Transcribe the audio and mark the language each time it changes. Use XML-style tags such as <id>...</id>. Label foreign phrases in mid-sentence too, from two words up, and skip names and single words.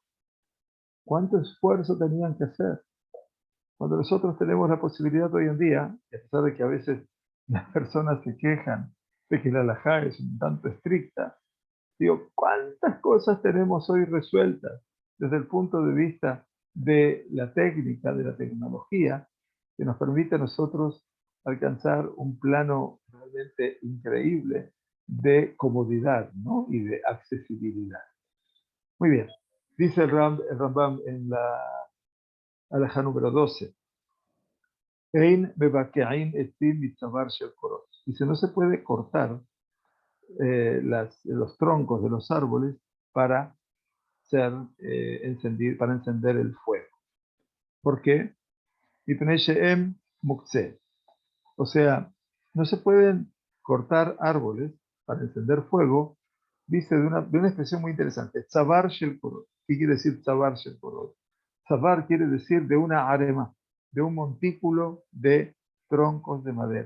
<es>¿Cuánto esfuerzo tenían que hacer? Cuando nosotros tenemos la posibilidad hoy en día, y a pesar de que a veces las personas se quejan de que la halajá es un tanto estricta, digo, ¿cuántas cosas tenemos hoy resueltas desde el punto de vista de la técnica, de la tecnología, que nos permite a nosotros alcanzar un plano realmente increíble de comodidad, ¿no? Y de accesibilidad? Muy bien. Dice el Rambam en la halajá número 12.</es> <he>אין מבקעין עצים מצבר של קורות.</he> <es>Dice, no se puede cortar los troncos de los árboles para para encender el fuego. ¿Por qué?</es> <he>מפני שהן מוקצה.</he> <es>O sea, no se pueden cortar árboles para encender fuego, dice de una expresión muy interesante,</es> <he>צבר של קורות.</he> <es>¿Qué quiere decir</es> <he>צבר של קורות?</he> <es>Tzavar quiere decir de una arema, de un montículo de troncos de madera.</es>